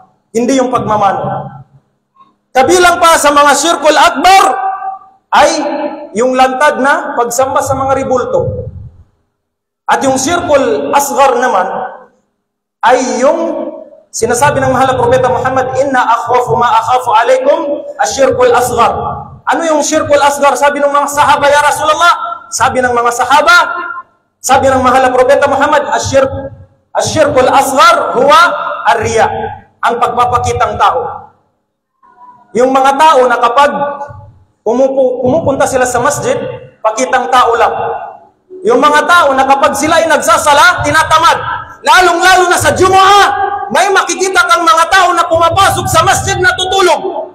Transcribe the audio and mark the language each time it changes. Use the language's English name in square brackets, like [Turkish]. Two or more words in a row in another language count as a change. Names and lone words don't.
[Filipino] Hindi yung pagmamano. Kabilang pa sa mga [Arabic] shirkul akbar [Filipino] ay yung lantad na pagsamba sa mga ribulto. At yung [Arabic] shirkul asghar [Filipino] naman ay yung sinasabi ng mahal na propeta Muhammad, [Arabic] "Inna akhwafu ma akhafu alaikum ash-shirkul asghar." [Filipino] Ano yung [Arabic] shirkul asghar? [Filipino] Sabi ng mga sahaba, [Arabic] ya Rasulullah, [Filipino] sabi ng mga sahaba, sabi ng mahal na propeta Muhammad, [Arabic] ash-shirkul asghar huwa ar-riya, [Filipino] ang pagpapakitang tao. Yung mga tao na kapag pumupunta sila sa masjid, pakitang tao lang. Yung mga tao na kapag sila ay nagsasala, tinatamad. Lalong-lalo na sa Jumu'ah, may makikita kang mga tao na pumapasok sa masjid na tutulog.